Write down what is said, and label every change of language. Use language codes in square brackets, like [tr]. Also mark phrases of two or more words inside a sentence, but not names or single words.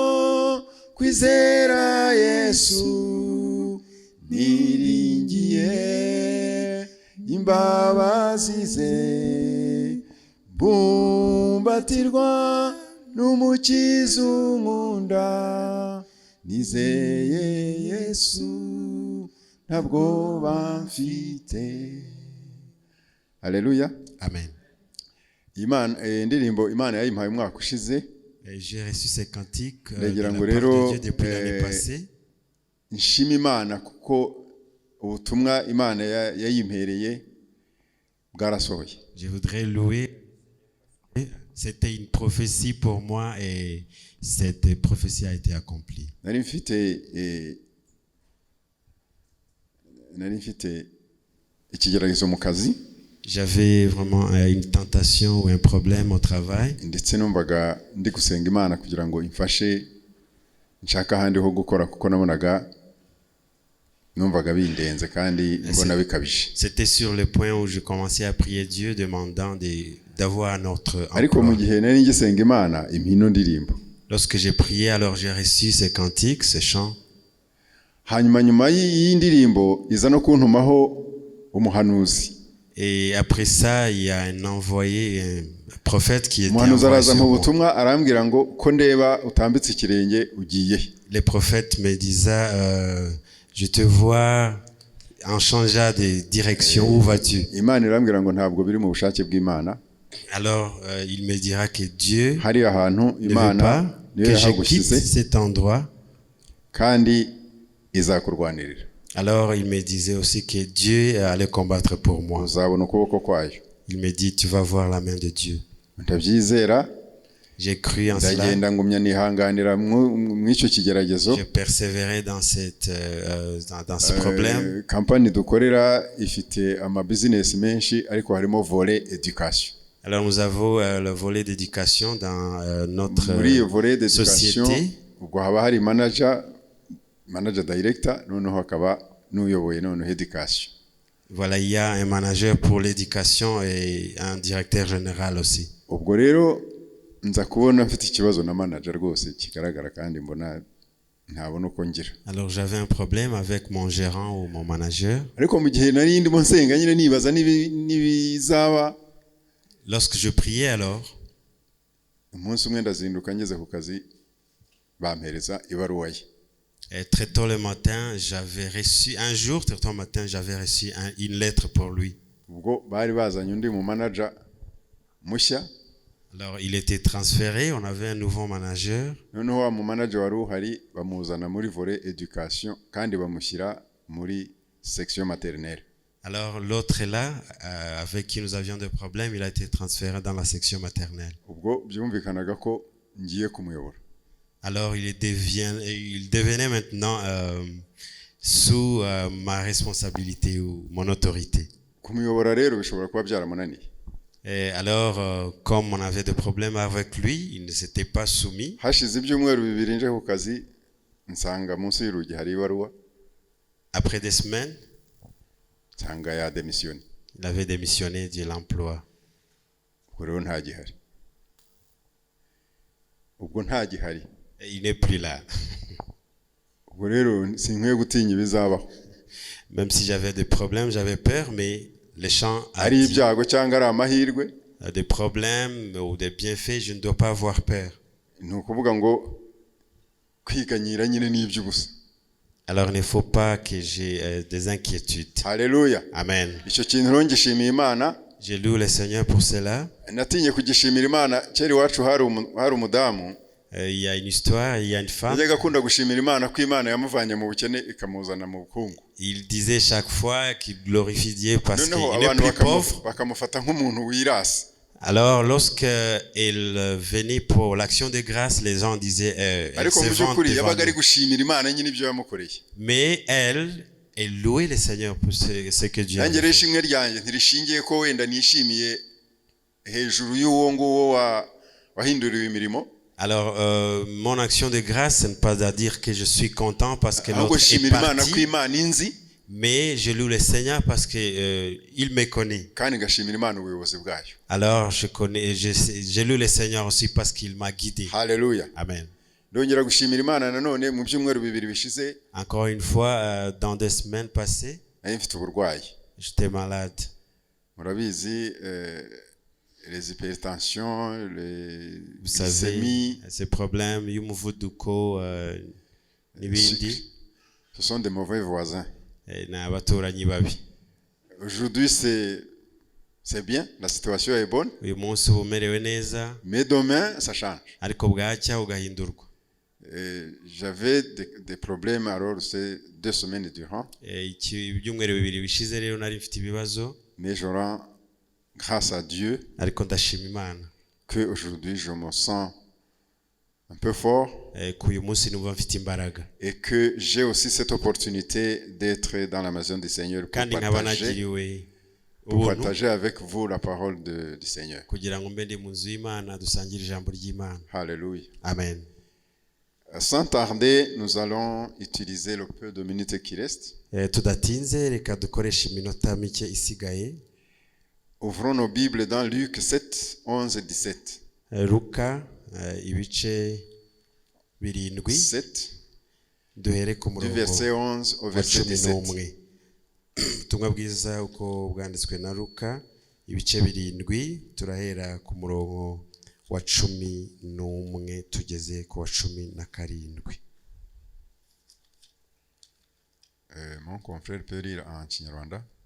[rw] kwizera Yesu niringiye imbabazi ze bumbatirwa n'umukiza unkunda nizeye Yesu ntabwo bamfite. Haleluya. Amen. Imana indirimbo Imana yayimpaye umwaka ushize. [fr] J'ai reçu ces cantiques de [rw] Ndagira [fr] la [rw] ngo [fr] part [rw] rero [fr] de Dieu depuis l'année passée. [rw] nshima Imana kuko ubutumwa Imana yayimpereye bwarasohoye. [fr] Je voudrais louer. C'était une prophétie pour moi et cette prophétie a été accomplie. [rw] Nari mfite ikigeragezo mu kazi. [fr] J'avais vraiment une tentation ou un problème au travail. [rw] Ndetse numvaga ndi gusenga Imana kugira ngo imfashe nshaka ahandi ho gukora kuko nabonaga numvaga bindenze kandi mbona bikabije. [fr] C'était sur le point où je commençais à prier Dieu demandant d'avoir notre [rw] Ariko mu gihe nari ngisenga Imana impino ndirimbo. [fr] Lorsque j'ai prié, alors j'ai reçu ces cantiques, ces chants. [rw] Hanyuma y'indirimbo iza no kuntumaho umuhanuzi. [fr] Et après ça, il y a un envoyé, un prophète qui était envoyé sur moi. [rw] butumwa arambwira ngo ko ndeba utambitse ikirenge ugiye. [fr] Les prophètes me disaient, je te vois en changeant de direction, où vas-tu? [rw] Imana irambwira ngo ntabwo biri mu bushake bw'Imana. [fr] Alors, il me dira que Dieu [rw] hari ahantu [fr] ne veut [rw] Imana [fr] pas que je quitte cet endroit. [rw] Kandi izakurwanirira. [fr] Alors, il me disait aussi que Dieu allait combattre pour moi. [rw] Uzabona ukuboko kwayo. [fr] Il me dit, tu vas voir la main de Dieu. [rw] Ndabyizera. [fr] J'ai cru en cela. [rw] Ndagenda ngumya nihanganira mw'icyo kigeragezo. [fr] Je persévérais dans ce problème. [rw] Compagnie dukorera ifite ama business menshi ariko harimo [fr] volet éducation. Alors nous avons le volet d'éducation dans notre société. [rw] Ubwo haba hari [en] manager director [rw] noneho hakaba n'uyoboye noneho éducation. [fr] Voilà, il y a un manager pour l'éducation et un directeur général aussi. [rw] Ubwo rero nza kubona mfite ikibazo na manager rwose kigaragara kandi mbona ntabona uko ngira. [fr] Alors j'avais un problème avec mon gérant ou mon manager. [rw] Ariko mu gihe nari ndimo nsenga nyine nibaza nibizaba. [fr] Lorsque je priais alors, [rw] umunsi umwe ndazinduka ngeze ku kazi bampereza ibaruwa ye. [fr] Et très tôt le matin, j'avais reçu une lettre pour lui. [rw] Ubwo bari bazanye undi mu manager mushya. [fr] Alors il était transféré, on avait un nouveau manager. [rw] Noneho wa mu manager wari uhari bamuzana muri [fr] volet éducation [rw] kandi bamushyira muri [fr] section maternelle. Alors l'autre là, avec qui nous avions des problèmes, il a été transféré dans la section maternelle. [rw] Ubwo byumvikanaga ko ngiye kumuyobora. [fr] Alors il devenait maintenant sous ma responsabilité ou mon autorité. [rw] Kumuyobora rero bishobora kuba byaramunaniye. [fr] Et alors comme on avait des problèmes avec lui, il ne s'était pas soumis. [rw] Hashize ibyumweru bibiri nje ku kazi nsanga munsi y'urugi hari ibaruwa. [fr] Après des semaines, [rw] nsanga ya démissionné. [fr] Il avait démissionné de l'emploi. [rw] Ubwo nta gihari. Ubwo nta gihari. [fr] Et il n'est plus là. [rw] Ubwo rero sinkwiye gutinya ibizabaho. [fr] Même si j'avais des problèmes, j'avais peur, mais les chants [rw] ari ibyago cyangwa ari amahirwe [fr] des problèmes ou des bienfaits, je ne dois pas avoir peur. [rw] Ni ukuvuga ngo kwiganyira nyine n'iby'ubusa. [fr] Alors il ne faut pas que j'ai des inquiétudes. [rw] Haleluya. Amen. Icyo kintu rero ngishimiye Imana. [fr] Je loue le Seigneur pour cela. [rw] Natinye kugishimira Imana, kera iwacu hari umudamu. [fr] Il y a une histoire, il y a une femme. [rw] Yajyaga akunda gushimira Imana ko Imana yamuvanye mu bukene ikamuzana mu bukungu. [fr] Il disait chaque fois qu'il glorifie Dieu parce qu'il [rw] Noneho [fr] est [rw] abantu [fr] plus pauvre. [rw] bakamufata nk'umuntu wirasa. [fr] Alors lorsqu'il venait pour l'action de grâce, les gens disaient elle [rw] Ariko [fr] se [rw] mu [fr] vante [rw] by'ukuri [fr] devant [rw] yabaga ari [fr] nous. [rw] gushimira Imana nyine ibyo yamukoreye. [fr] Mais elle louait le Seigneur pour ce que Dieu a [rw] Nanjye rero [fr] fait. [rw] ishimwe ryanjye ntirishingiye ko wenda nishimiye hejuru y'uwo nguwo wahinduriwe imirimo. [fr] Alors mon action de grâce, ce n'est pas à dire que je suis content parce que [rw] ahubwo [fr] l'autre est [rw] shimira Imana ko [fr] parti, [rw] Imana inzi [fr] mais je loue le Seigneur parce que il me connaît. [rw] kandi ngashimira Imana ubuyobozi bwayo. [fr] Alors je loue le Seigneur aussi parce qu'il m'a guidé. [rw] Haleluya. Amen. Ndongera gushimira Imana nanone mu byumweru bibiri bishize. [fr] Encore une fois, dans des semaines passées, [rw] nari mfite uburwayi. [fr] j'étais malade. Murabizi les hypertensions, les Vous savez, glycémies, ces problèmes, [rw] y'umuvuduko n'ibindi, [fr] ce sont des mauvais voisins. [rw] ni abaturanyi babi. [fr] Aujourd'hui c'est bien, la situation est bonne, [rw] Uyu munsi uba umerewe neza, [fr] mais demain ça change. [rw] ariko bwacya ugahindurwa. [fr] J'avais des problèmes alors ces 2 semaines durant, [rw] Ibyumweru bibiri bishize rero nari mfite ibibazo, [fr] mais je rends grâce à Dieu [rw] ariko ndashima Imana [fr] que aujourd'hui je me sens un peu fort [rw] ko uyu munsi numva mfite imbaraga, [fr] et que j'ai aussi cette opportunité d'être dans la maison du Seigneur [rw] kandi nkaba nagiriwe [fr] pour [rw] ubuntu [fr] partager avec vous la parole du Seigneur. [rw] kugira ngo mbe ndi mu nzu y'Imana dusangire ijambo ry'Imana. [fr] Alléluia. Amen. Sans tarder, nous allons utiliser le peu de minutes qui restent. [rw] Tudatinze reka dukoreshe iminota mike isigaye. [fr] Ouvrons nos Bibles dans Luc 7, 11 et 17. [rw] Luka ibice 7 7, duhere ku [fr] du [rw] murongo [fr] verset 11 au [rw] wa [fr] verset 17. [rw] 11. Ubutumwa bwiza uko bwanditswe na Luka ibice 7 turahera ku murongo wa 11 tugeze ku wa 17. [fr] Mon confrère peut lire en Kinyarwanda.